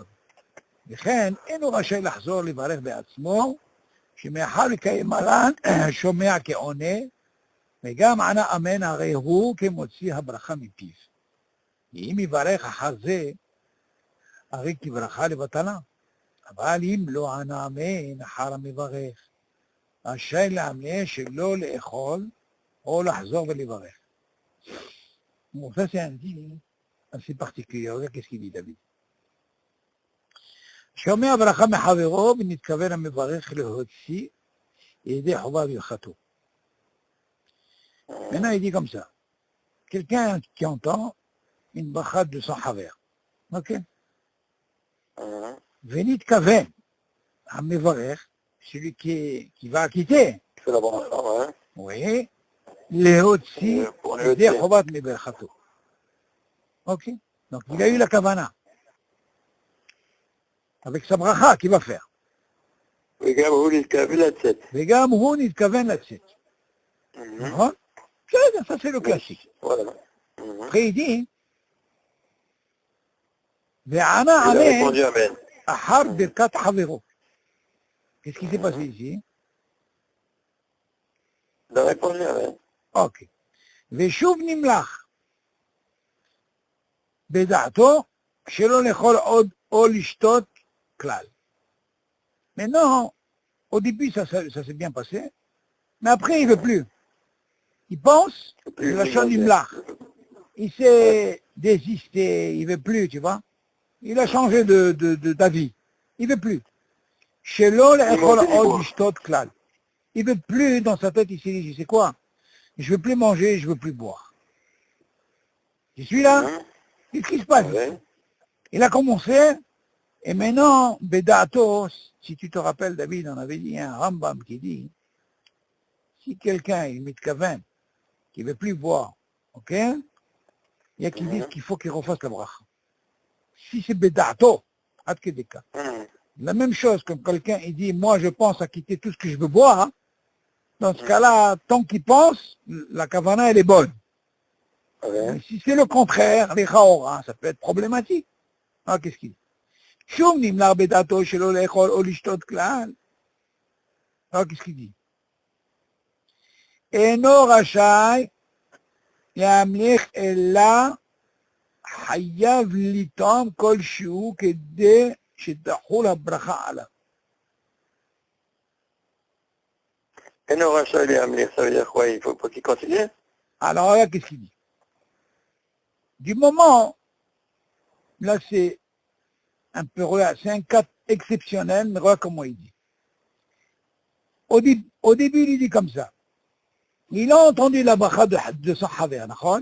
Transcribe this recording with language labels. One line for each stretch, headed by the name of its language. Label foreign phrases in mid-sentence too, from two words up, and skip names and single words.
Hebrew: וכן, אינו רשאי לחזור לברך בעצמו, שמאחר לקיים מרן שומע כעונה, וגם ענה אמן הרי הוא כמוציא הברכה מפיו. אם יברך אחר זה, הרי כברכה לבטלה. אבל אם לא ענה אמן אחר המברך, רשאי לאמנה שלא לאכול או לחזור ולברך.
French: Bon, ça c'est un dit assez particulier. Regarde qu'est-ce qu'il dit David.
Hebrew: שומע ברכה מחברו ונתכוון המברך להוציא ידי חובה והלכתו.
French: Maintenant il dit comme ça. Quelqu'un qui entend une bracha de son חבר.
Hebrew: Ok? ונתכוון המברך,
French: celui qui va quitter. C'est la bracha, ouais. Oui.
Hebrew: להוציא ידי חובת מברכתו.
French: Ok? Donc il a eu la kavana. Avec sa bracha, qu'il va faire.
Hebrew: וגם הוא נתכוון לצאת. וגם הוא נתכוון לצאת. נכון? בסדר,
French: ça c'est le classique. Voilà. Après il dit,
Hebrew: וענה
French: Il a אמן répondu Amen.
Hebrew: אחר ברכת חברו.
French: Qu'est-ce qui s'est passé ici? Il a répondu Amen. Ok.
Hebrew: ושוב נמלך בדעתו שלא לאכול עוד או לשתות כלל.
French: Maintenant, au début ça s'est bien passé, mais après il ne veut plus. Il pense, de la chose nimlach. Il s'est désisté, il ne veut plus, tu vois. Il a changé d'avis. Il ne veut plus.
Hebrew: שלא לאכול עוד לשתות כלל.
French: Il ne veut plus, dans sa tête, il s'est dit, c'est quoi? Je ne veux plus manger, je ne veux plus boire. Je suis là. Qu'est-ce qui se passe? Il a commencé, et maintenant, Bedato, si tu te rappelles, David, on avait dit, il y a un Rambam qui dit, si quelqu'un, il mitkaven, qui ne veut plus boire, ok? Il y a qui disent qu'il faut qu'il refasse la bracha. Si c'est Bedato, la même chose, comme quelqu'un, il dit, moi, je pense à quitter tout ce que je veux boire, hein. Dans ce cas-là, tant qu'il pense, la kavana, elle est bonne. Mais si c'est le contraire, les chaora, ça peut être problématique. Ah, qu'est-ce qu'il dit?
Hebrew: שוב נמלך בדעתו שלא לאכול או לשתות כלל.
French: qu'est-ce qu'il dit?
Hebrew: אינו רשאי להמליך אלא חייב לטעום כלשהו כדי שתחול הברכה עליו. אינו רשאי להמליך,
French: ça veut dire quoi? Il faut pas qu'il continue? Alors, regarde qu'est-ce qu'il dit. Du moment, là c'est un peu, c'est un cas exceptionnel, mais regarde comment il dit. Au début, il dit comme ça. Il a entendu la bracha de son haver, d'accord?